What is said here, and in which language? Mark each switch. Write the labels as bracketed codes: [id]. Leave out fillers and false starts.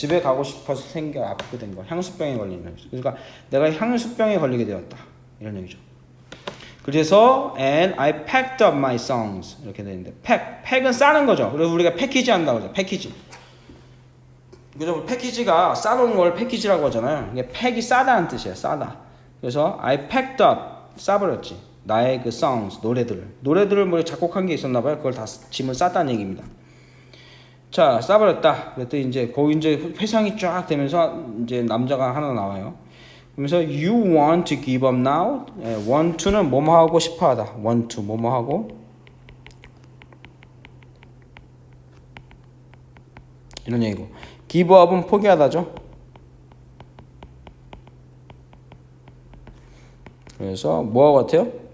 [ko] 집에 가고 싶어서 생겨 아프게 된 거, 향수병에 걸리는 거죠. 그러니까 내가 향수병에 걸리게 되었다 이런 얘기죠. 그래서 [en] and I packed up my songs [ko] 이렇게 되는데 팩은 싸는 거죠. 그래서 우리가 패키지 한다고 하죠. 패키지. 그래서 패키지가 싸놓은 걸 패키지라고 하잖아요. 이게 팩이 싸다는 뜻이에요. 싸다. 그래서 [en] I packed up [ko] 싸버렸지. 나의 그 songs 노래들을 뭐 작곡한 게 있었나 봐요. 그걸 다 짐을 쌌다는 얘기입니다. 자, 싸버렸다. 그랬더니 이제 거기 이제 회상이 쫙 되면서 이제 남자가 하나 나와요. [en] 그래서 you want to give up now? [ko] want to는 뭐뭐 하고 싶어 하다. want to 뭐뭐 하고 이런 얘기고 give up은 포기하다죠. 그래서 뭐하고 같아요?